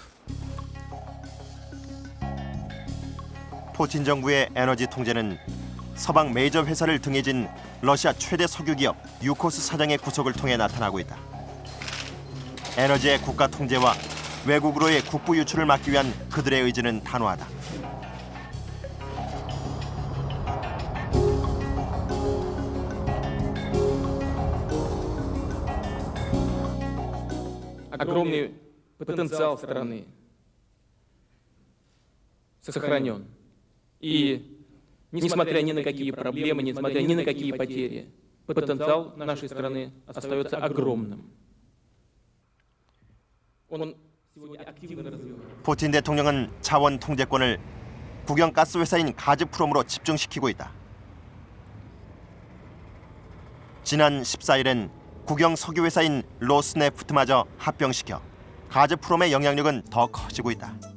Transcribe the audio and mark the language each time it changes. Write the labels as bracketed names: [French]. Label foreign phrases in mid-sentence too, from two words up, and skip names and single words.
[Korean] 푸틴 정부의 에너지 통제는 서방 메이저 회사를 등에 진 러시아 최대 석유 기업 유코스 사장의 구속을 통해 나타나고 있다. 에너지의 국가 통제와 외국으로의 국부 유출을 막기 위한 그들의 의지는 단호하다. [Russian] Огромный потенциал страны сохранен. И несмотря ни на какие проблемы, несмотря ни на какие потери, потенциал нашей страны остается огромным. Он сегодня активно развивается. [Korean] 푸틴 대통령은 자원 통제권을 국영 가스 회사인 가즈프롬으로 집중시키고 있다. 지난 14일엔 국영 석유 회사인 로스네프트마저 합병시켜 가즈프롬의 영향력은 더 커지고 있다.